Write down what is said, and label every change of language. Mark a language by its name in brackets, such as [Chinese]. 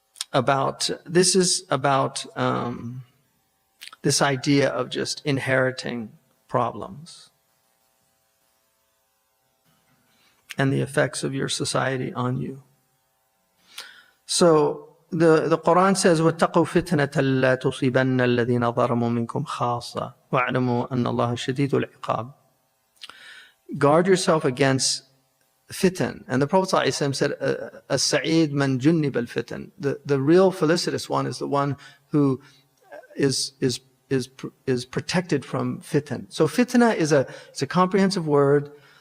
[English] This is about this idea of just inheriting problems and the effects of your society on you. So the Quran says, [Arabic] وَاتَّقُوا فِتْنَةً لَا تُصِيبَنَّ الَّذِينَ ظَلَمُوا مِنكُمْ خَاصَّةً وَاعْلَمُوا أَنَّ اللَّهَ شَدِيدُ الْعِقَابِ. [English] Guard yourself against fitan. And the Prophet ﷺ said, [Arabic] as-sa'id man junnib al-fitan. [English] The real felicitous one is the one who is protected from fitan. So fitna is a comprehensive word.